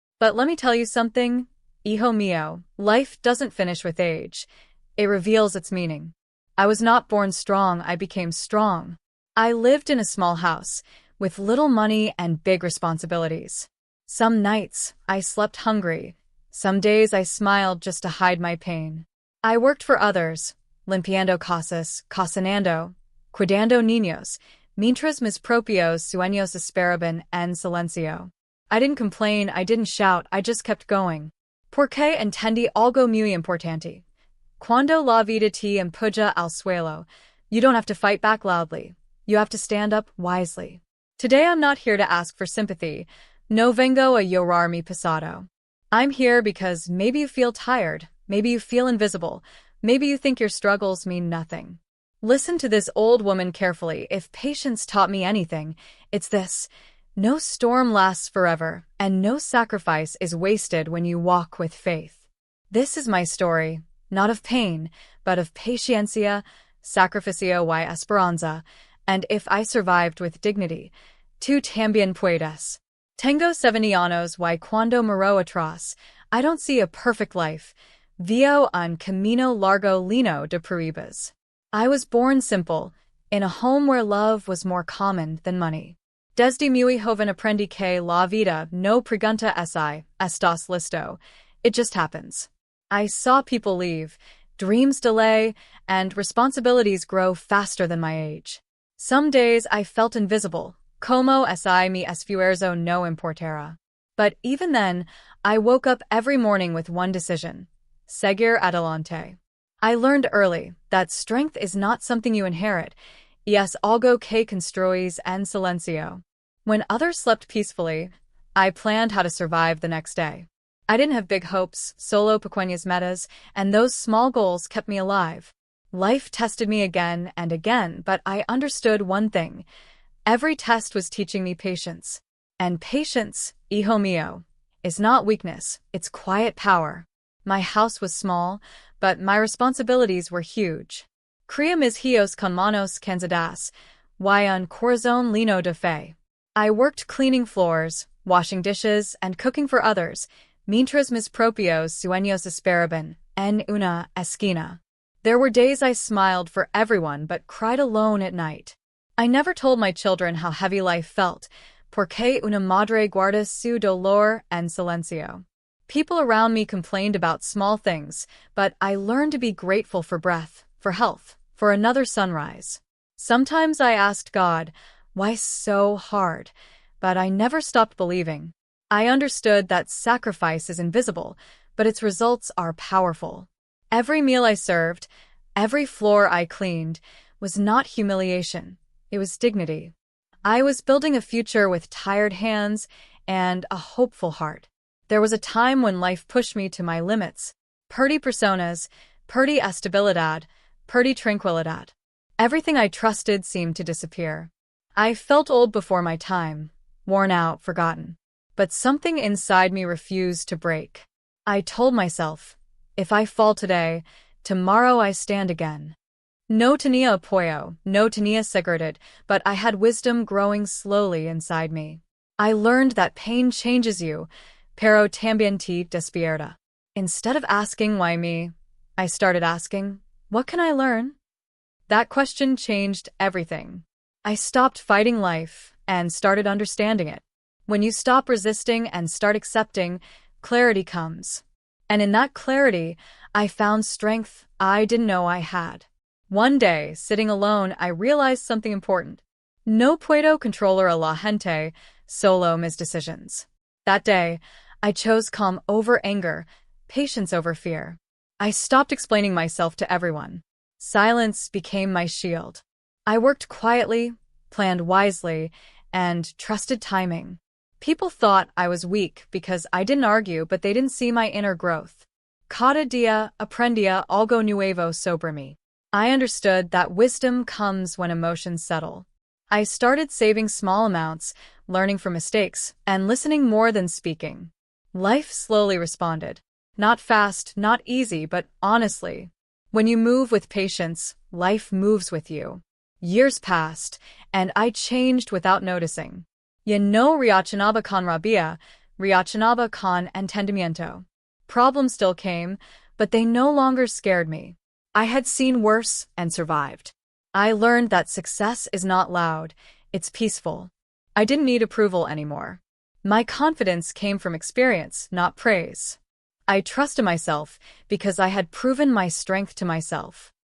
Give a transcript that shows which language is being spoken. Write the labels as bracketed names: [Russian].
[English] But let me tell you something, [Spanish] hijo mío, [English] life doesn't finish with age. It reveals its meaning. I was not born strong, I became strong. I lived in a small house, with little money and big responsibilities. Some nights, I slept hungry. Some days I smiled just to hide my pain. I worked for others, [Spanish] limpiando casas, cocinando, cuidando niños, mientras mis propios sueños esperaban en silencio. [English] I didn't complain, I didn't shout, I just kept going. [Spanish] Porque entendí algo muy importante. Cuando la vida te empuja al suelo, [English] you don't have to fight back loudly. You have to stand up wisely. Today I'm not here to ask for sympathy. [Spanish] No vengo a llorar mi pasado. [English] I'm here because maybe you feel tired, maybe you feel invisible, maybe you think your struggles mean nothing. Listen to this old woman carefully. If patience taught me anything, it's this. No storm lasts forever, and no sacrifice is wasted when you walk with faith. This is my story, not of pain, but of [Spanish] paciencia, sacrificio y esperanza, [English] and if I survived with dignity, [Spanish] tú también puedes. Tengo 70 años y cuando miro atrás, [English] I don't see a perfect life. [Spanish] Veo un camino largo lleno de pruebas. [English] I was born simple, in a home where love was more common than money. [Spanish] Desde muy joven aprendí que la vida no pregunta si estás listo. [English] It just happens. I saw people leave, dreams delay, and responsibilities grow faster than my age. Some days I felt invisible, [Spanish] como si mi esfuerzo no importara. [English] But even then, I woke up every morning with one decision: [Spanish] seguir adelante. [English] I learned early that strength is not something you inherit, [Spanish] es algo que construyes en silencio. [English] When others slept peacefully, I planned how to survive the next day. I didn't have big hopes, [Spanish] solo pequeñas metas, [English] and those small goals kept me alive. Life tested me again and again, but I understood one thing. Every test was teaching me patience. And patience, [Spanish] hijo mío, [English] is not weakness, it's quiet power. My house was small, but my responsibilities were huge. [Spanish] Cría mis hijos con manos cansadas, y un corazón lleno de fe. [English] I worked cleaning floors, washing dishes, and cooking for others, [Spanish] mientras mis propios sueños esperaban en una esquina. [English] There were days I smiled for everyone but cried alone at night. I never told my children how heavy life felt, [Spanish] porque una madre guarda su dolor en silencio. [English] People around me complained about small things, but I learned to be grateful for breath, for health, for another sunrise. Sometimes I asked God, why so hard? But I never stopped believing. I understood that sacrifice is invisible, but its results are powerful. Every meal I served, every floor I cleaned, was not humiliation. It was dignity. I was building a future with tired hands and a hopeful heart. There was a time when life pushed me to my limits. [Spanish] Perdí personas, perdí estabilidad, perdí tranquilidad. [English] Everything I trusted seemed to disappear. I felt old before my time, worn out, forgotten. But something inside me refused to break. I told myself, if I fall today, tomorrow I stand again. [Spanish] No tenía apoyo, no tenía seguridad, [English] but I had wisdom growing slowly inside me. I learned that pain changes you, [Spanish] pero también te despierta. [English] Instead of asking why me, I started asking, what can I learn? That question changed everything. I stopped fighting life and started understanding it. When you stop resisting and start accepting, clarity comes. And in that clarity, I found strength I didn't know I had. One day, sitting alone, I realized something important. [Spanish] No puedo controlar a la gente, solo mis decisions. [English] That day, I chose calm over anger, patience over fear. I stopped explaining myself to everyone. Silence became my shield. I worked quietly, planned wisely, and trusted timing. People thought I was weak because I didn't argue, but they didn't see my inner growth. [Spanish] Cada día aprendía algo nuevo sobre mí. [English] I understood that wisdom comes when emotions settle. I started saving small amounts, learning from mistakes, and listening more than speaking. Life slowly responded. Not fast, not easy, but honestly. When you move with patience, life moves with you. Years passed, and I changed without noticing. [Spanish] Ya no reaccionaba con rabia, reaccionaba con entendimiento. [English] Problems still came, but they no longer scared me. I had seen worse and survived. I learned that success is not loud, it's peaceful. I didn't need approval anymore. My confidence came from experience, not praise. I trusted myself because I had proven my strength to myself.